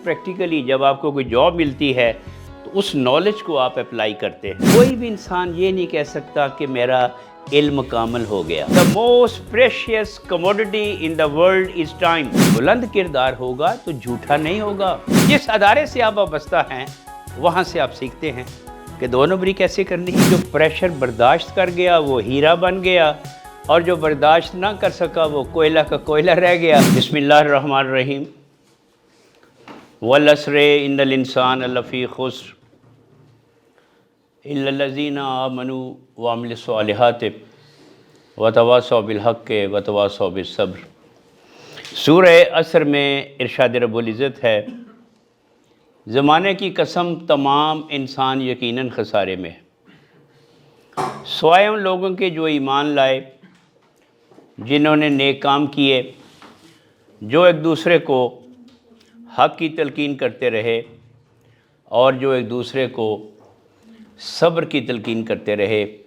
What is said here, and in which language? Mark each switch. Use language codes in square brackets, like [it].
[ur] Practically جب آپ کو کوئی جاب ملتی ہے تو اس نالج کو آپ اپلائی کرتے ہیں. کوئی بھی انسان یہ نہیں کہہ سکتا کہ میرا علم کامل ہو گیا. [en] The most precious commodity in the world is time. [ur] بلند کردار ہوگا تو جھوٹا نہیں ہوگا. جس ادارے سے آپ وابستہ ہیں وہاں سے آپ سیکھتے ہیں کہ 2 نمبری کیسے کرنی ہے. جو پریشر برداشت کر گیا وہ ہیرا بن گیا، اور جو برداشت نہ کر سکا وہ کوئلہ کا کوئلہ رہ گیا. بسم اللہ الرحمن الرحیم. [ar] والعصر ان الانسان لفی خسر الا الذین آمنوا وعملوا الصالحات وتواصوا بالحق وتواصوا بالصبر. [ur] سورہ عصر میں ارشاد رب العزت ہے، زمانے کی قسم تمام انسان یقیناً خسارے میں ہے، سوائے ان لوگوں کے جو ایمان لائے، جنہوں نے نیک کام کیے، جو ایک دوسرے کو حق کی تلقین کرتے رہے اور جو ایک دوسرے کو صبر کی تلقین کرتے رہے.